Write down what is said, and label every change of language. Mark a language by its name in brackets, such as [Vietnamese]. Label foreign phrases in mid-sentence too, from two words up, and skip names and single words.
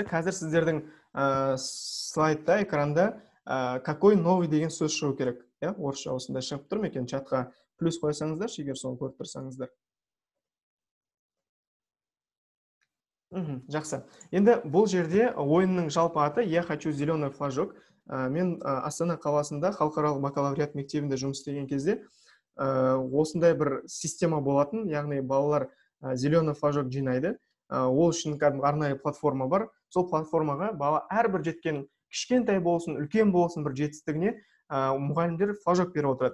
[Kazakh] Қазір сіздердің слайдта, экранда [Russian] какой новый [Kazakh] деген сөз шығу керек. Орысша осында шығып тұр ма екен? Чатқа плюс қойсаңыздар, егер соны көріп тұрсаңыздар. Жақсы. Енді бұл жерде ойынның жалпы аты [Russian] «Я хочу зеленый флажок». [Kazakh] Мен Астана қаласында халықаралық бакалавриат мектебінде жұмыс істеген кезде осындай бір система болатын, яғни балалар [Russian] зеленый флажок [Kazakh] жинайды. Ол үшін арнайы платформа бар. Сол платформаға бала әрбір жеткен кішкентай болсын, үлкен болсын бір жетістігіне мұғалімдер флажок беріп отырады.